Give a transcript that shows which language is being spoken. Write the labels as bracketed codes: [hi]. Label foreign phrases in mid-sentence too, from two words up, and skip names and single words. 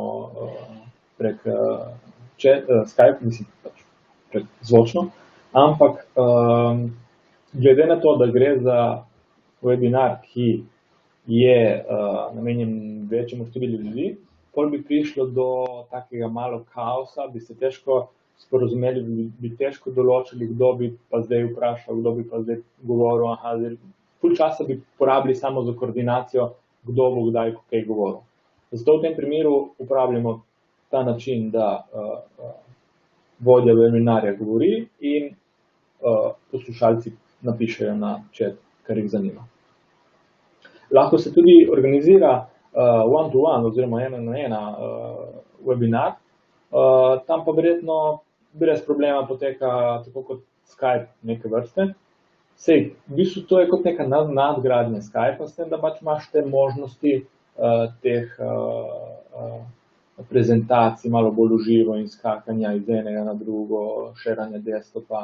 [sl] prek Skype, mislim, prek zvočno, ampak glede na to, da gre za webinar, ki je namenjen večjemu številu ljudi, pol bi prišlo do takega malo kaosa, bi se težko sporazumeli, bi težko določili, kdo bi pa zdaj vprašal, kdo bi pa zdaj govoril, ful časa bi porabili samo za koordinacijo, kdo bo kdaj kaj govoril. Zato v tem primeru uporabljamo ta način, da vodja webinarja govori in poslušalci napišejo na chat, kar jih zanima. Lahko se tudi organizira [en] one-to-one [sl] oziroma ena webinar, tam pa verjetno brez problema poteka tako kot Skype neke vrste. Sej, v bistvu to je kot neka nadgradnja Skypa, s tem, da pač imaš te možnosti teh prezentacij malo bolj v živo in skakanja iz enega na drugo, šeranja desktopa.